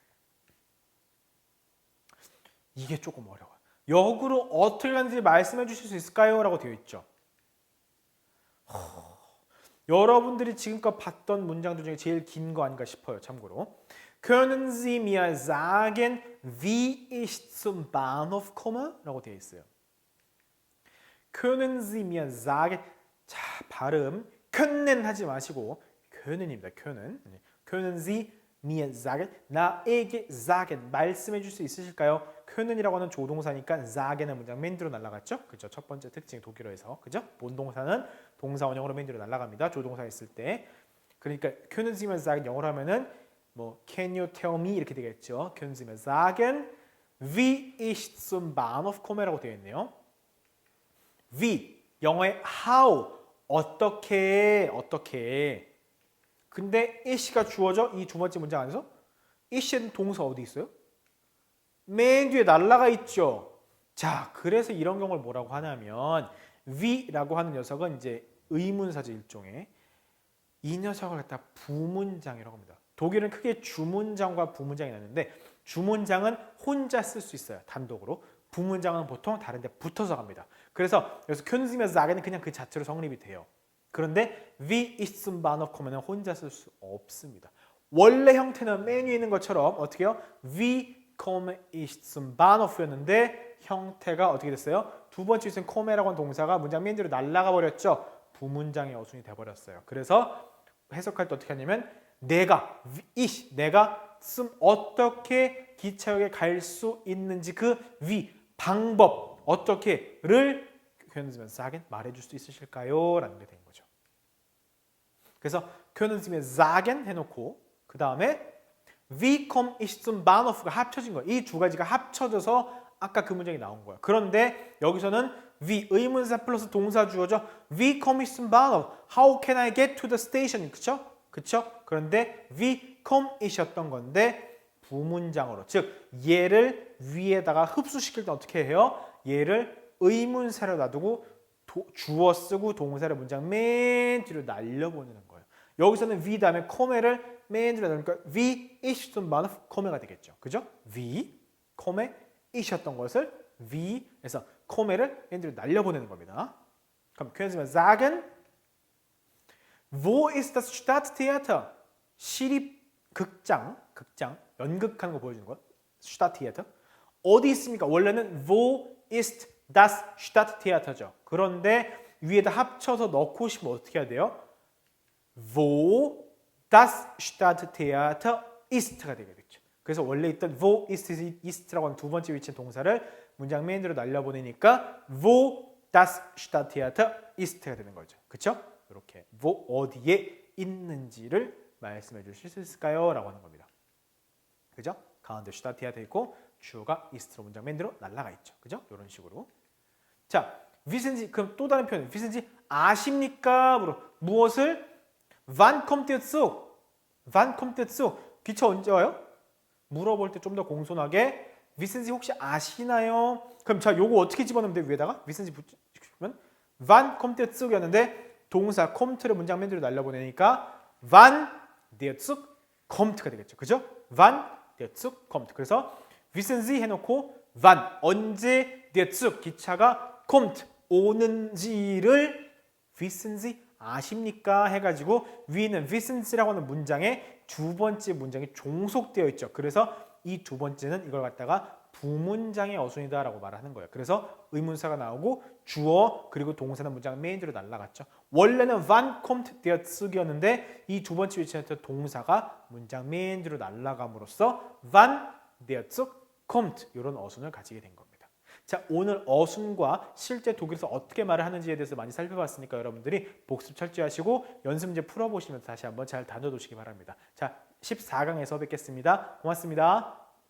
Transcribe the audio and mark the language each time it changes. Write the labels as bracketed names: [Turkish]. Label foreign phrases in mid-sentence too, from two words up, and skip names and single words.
[Korean] 이게 조금 어려워요. 역으로 어떻게 하는지 말씀해 주실 수 있을까요? 라고 되어 있죠. 여러분들이 지금껏 봤던 문장들 중에 제일 긴 거 아닌가 싶어요. 참고로. [German] Können Sie mir sagen, wie ich zum Bahnhof komme? [Korean] 라고 되어 있어요. [German] Können Sie mir sagen? [Korean] 자, 발음 können 하지 마시고 können입니다. können. [German] Können Sie mir sagen? [Korean] 나에게 sagen. 말씀해 줄 수 있으실까요? können이라고 하는 조동사니까 sagen은 문장 맨 뒤로 날아갔죠? 그죠? 첫 번째 특징 독일어에서. 그죠? 본동사는 동사 원형으로 맨 뒤로 날아갑니다. 조동사 있을 때. 그러니까 [German] können Sie mir sagen [Korean] 영어로 하면은 뭐 [English] can you tell me [Korean] 이렇게 되겠죠. [German] können Sie mir sagen wie ich zum Bahnhof komme라고 [Korean] 되어 있네요. wie 영어의 how 어떻게 근데 it가 주어져 이 두 번째 문장 안에서 it은 동사 어디 있어요? 맨 뒤에 날라가 있죠. 자, 그래서 이런 경우를 뭐라고 하냐면 we라고 하는 녀석은 이제 의문사죠. 일종의 이 녀석을 갖다 부문장이라고 합니다. 독일은 크게 주문장과 부문장이 나는데 주문장은 혼자 쓸 수 있어요. 단독으로. 부문장은 보통 다른 데 붙어서 갑니다. 그래서 여기서 [German] können Sie mir sagen [Korean] 은 그냥 그 자체로 성립이 돼요. 그런데 [German] wie ich zum Bahnhof kommen [Korean] 은 혼자 쓸 수 없습니다. 원래 형태는 맨 위에 있는 것처럼 어떻게 해요? [German] wie komme ich zum Bahnhof였는데 [Korean] 형태가 어떻게 됐어요? 두 번째 있는 komme라고 하는 동사가 문장 맨 뒤로 날아가 버렸죠. 부문장의 어순이 돼버렸어요. 그래서 해석할 때 어떻게 하냐면 내가 어떻게 기차역에 갈 수 있는지 그 방법 어떻게를 [German] können Sie mir sagen [Korean] 말해줄 수 있으실까요? 라는 게 된 거죠. [German] 그래서 können Sie mir sagen [Korean] 해놓고 그 다음에 [German] wie komme ich zum Bahnhof가 [Korean] 합쳐진 거예요. 이 두 가지가 합쳐져서 아까 그 문장이 나온 거예요. 그런데 여기서는 wie 의문사 플러스 동사 주어져 [German] wie komme ich zum Bahnhof? [English] How can I get to the station? [Korean] 그쵸? 그런데 [German] wie komme ich [Korean] 였던 건데 부문장으로 즉 얘를 위에다가 흡수시킬 때 어떻게 해요? 얘를 의문사로 놔두고 주어 쓰고 동사를 문장 맨 뒤로 날려보내는 거예요. 여기서는 wie 다음에 komme를 맨 뒤로 넣으니까 [German] wie ich zum Bahnhof komme [Korean] 가 되겠죠. 그죠? [German] wie, komme, [Korean] ich였던 것을 wie에서 komme를 맨 뒤로 날려보내는 겁니다. [German] 그럼 können Sie mir sagen, wo ist das Stadttheater? [Korean] 시립극장, 연극하는 거 보여주는 거. Stadttheater. 어디 있습니까? 원래는 [German] wo ist das Stadttheater [Korean] 죠. 그런데 위에다 합쳐서 넣고 싶으면 어떻게 해야 돼요? [German] wo das Stadttheater ist가 되겠죠. [Korean] 그래서 원래 있던 [German] wo ist [Korean] 라고 하는 두 번째 위치의 동사를 문장 메인 뒤로 날려보내니까 [German] wo das Stadttheater ist [Korean] 가 되는 거죠. 그렇죠? 이렇게 wo 어디에 있는지를 말씀해 주실 수 있을까요? 라고 하는 겁니다. 그죠? 가운데 슈타티아 돼 있고 주어가 이스트로 문장 맨 뒤로 날아가 있죠. 그죠? 이런 식으로. 자, [German] wissen Sie [Korean] 그럼 또 다른 표현. [German] wissen Sie [Korean] 아십니까? 무엇을? [German] Wann kommt der Zug? Wann kommt der Zug? [Korean] 기차 언제 와요? 물어볼 때 좀 더 공손하게 [German] wissen Sie [Korean] 혹시 아시나요? 그럼 자, 요거 어떻게 집어넣으면 돼? 위에다가 [German] wissen Sie [Korean] 붙이면 [German] Wann kommt der Zug [Korean] 이었는데 동사 kommt를 문장 맨 뒤로 날려보내니까 [German] Wann der Zug kommt [Korean] 가 되겠죠. 그죠? [German] Wann der Zug kommt. [Korean] 그래서 [German] wissen Sie [Korean] 해놓고 wann 언제 [German] der Zug [Korean] 기차가 kommt 오는지를 [German] wissen Sie [Korean] 아십니까 해가지고 위는 [German] wissen Sie [Korean] 라고 하는 문장에 두 번째 문장이 종속되어 있죠. 그래서 이 두 번째는 이걸 갖다가 부문장의 어순이다라고 말하는 거예요. 그래서 의문사가 나오고 주어 그리고 동사는 문장 메인 뒤로 날아갔죠. 원래는 [German] wann kommt der Zug [Korean] 이었는데 이 두 번째 위치에서 동사가 문장 메인 뒤로 날아감으로써 [German] wann der Zug kommt [Korean] 이런 어순을 가지게 된 겁니다. 자, 오늘 어순과 실제 독일에서 어떻게 말을 하는지에 대해서 많이 살펴봤으니까 여러분들이 복습 철저하시고 연습 문제 풀어보시면서 다시 한번 잘 다뤄두시기 바랍니다. 자, 14강에서 뵙겠습니다. 고맙습니다.